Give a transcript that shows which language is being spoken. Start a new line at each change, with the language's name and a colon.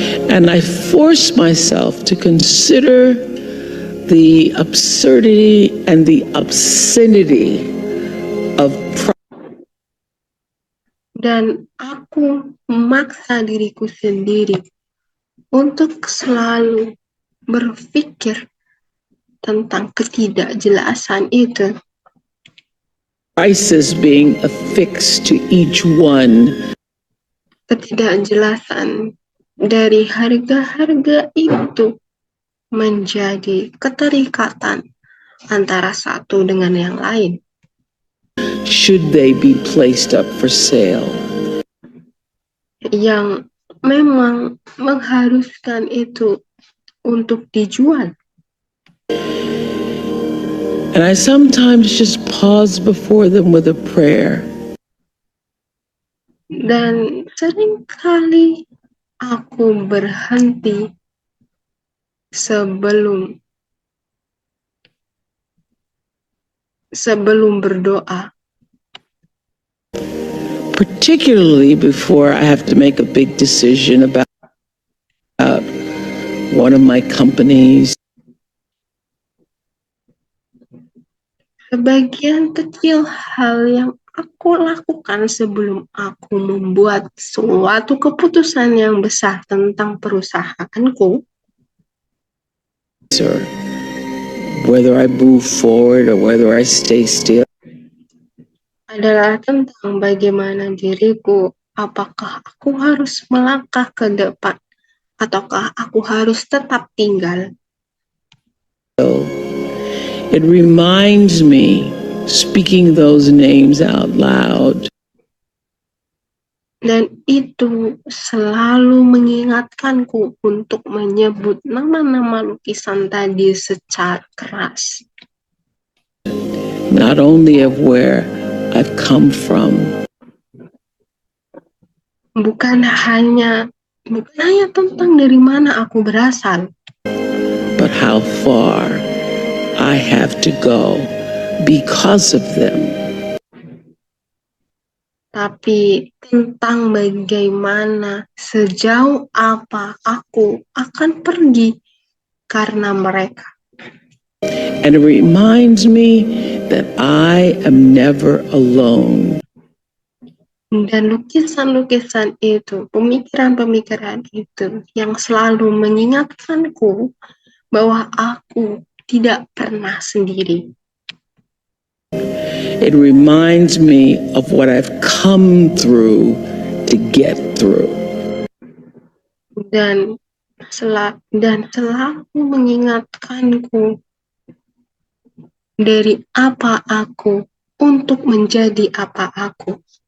English: And I force myself to consider the absurdity and the obscenity of
Indonesian: dan aku memaksa diriku sendiri untuk selalu berpikir tentang ketidakjelasan itu.
English: prices being affixed to each one.
Indonesian: Ketidakjelasan dari harga-harga itu menjadi keterikatan antara satu dengan yang lain.
English: Should they be placed up for sale?
Indonesian: Yang memang mengharuskan itu untuk dijual.
English: And I sometimes just pause before them with a prayer.
Indonesian: Dan seringkali aku berhenti sebelum berdoa.
English: Particularly before I have to make a big decision about one of my companies.
Indonesian: Sebagian kecil hal yang aku lakukan sebelum aku membuat suatu keputusan yang besar tentang perusahaanku
English: whether I move forward or whether I stay still.
Indonesian: adalah tentang bagaimana diriku, apakah aku harus melangkah ke depan ataukah aku harus tetap tinggal.
English: It reminds me, speaking those names out loud,
Indonesian: dan itu selalu mengingatkanku untuk menyebut nama-nama lukisan tadi secara keras.
English: not only of where I've come from,
Indonesian: bukan hanya tentang dari mana aku berasal,
English: but how far I have to go because of them.
Indonesian: tapi tentang bagaimana sejauh apa aku akan pergi karena mereka.
English: And it reminds me that I am never alone.
Indonesian: Dan lukisan-lukisan itu, pemikiran-pemikiran itu yang selalu mengingatkanku bahwa aku tidak pernah sendiri.
English: It reminds me of what I've come through to get through.
Indonesian: Dan selalu mengingatkanku dari apa aku untuk menjadi apa aku.